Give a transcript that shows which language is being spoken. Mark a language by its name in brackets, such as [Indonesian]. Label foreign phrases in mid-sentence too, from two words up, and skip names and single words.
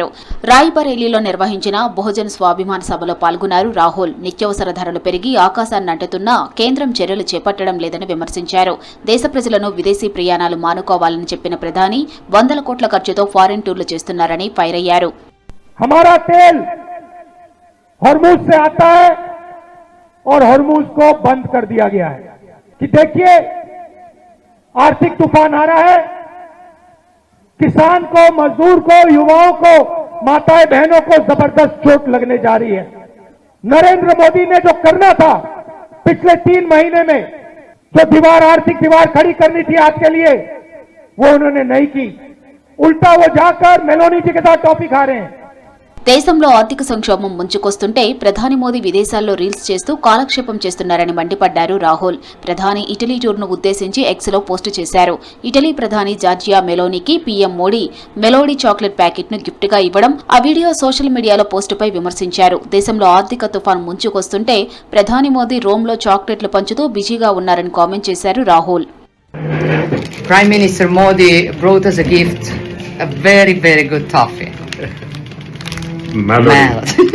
[Telugu] రాయ్బరేలీలో నిర్వహించిన బహుజన్ స్వాభిమాన్ సభలో పాల్గొన్నారు రాహుల్. నిత్యావసర ధరలు పెరిగి ఆకాశాన్ని అంటుతున్నా కేంద్రం చర్యలు చేపట్టడం లేదని విమర్శించారు. దేశ ప్రజలను విదేశీ ప్రయాణాలు మానుకోవాలని చెప్పిన ప్రధాని 100 కోట్ల ఖర్చుతో [English] foreign tours [Telugu] చేస్తున్నారని ఫైర్ అయ్యారు. [Hindi] हमारा तेल हॉर्मुज से आता है और हॉर्मुज को बंद कर दिया गया है कि देखिए आर्थिक तूफान आ रहा है, किसान को, मजदूर को, युवाओं को, माताएं बहनों को जबरदस्त चोट लगने जा रही है. नरेंद्र मोदी ने जो करना था पिछले 3 महीने में, जो दीवार, आर्थिक दीवार खड़ी करनी थी आज के लिए, वो उन्होंने नहीं की. उल्टा वो जाकर मेलोनी जी के साथ टॉपी खा रहे हैं. [Telugu] దేశంలో ఆర్థిక సంక్షోభం ముంచుకొస్తుంటే ప్రధాని మోదీ విదేశాల్లో రీల్స్ చేస్తూ కాలక్షేపం చేస్తున్నారని మండిపడ్డారు రాహుల్. ప్రధాని ఇటలీ టూర్ను ఉద్దేశించి ఎక్స్లో పోస్టు చేశారు. ఇటలీ ప్రధాని జార్జియా మెలోనీకి పీఎం మోడీ మెలోడీ [English] chocolate packetను [Telugu] గిఫ్ట్గా ఇవ్వడం, ఆ వీడియో [English] social mediaలో [Telugu] పోస్టుపై విమర్శించారు. దేశంలో ఆర్థిక తుఫాన్ ముంచుకొస్తుంటే ప్రధాని మోదీ రోమ్లో చాక్లెట్లు పంచుతూ బిజీగా ఉన్నారని కామెంట్ చేశారు రాహుల్. [English] Prime Minister Modi brought us a gift, a very, very good toffee. Melody.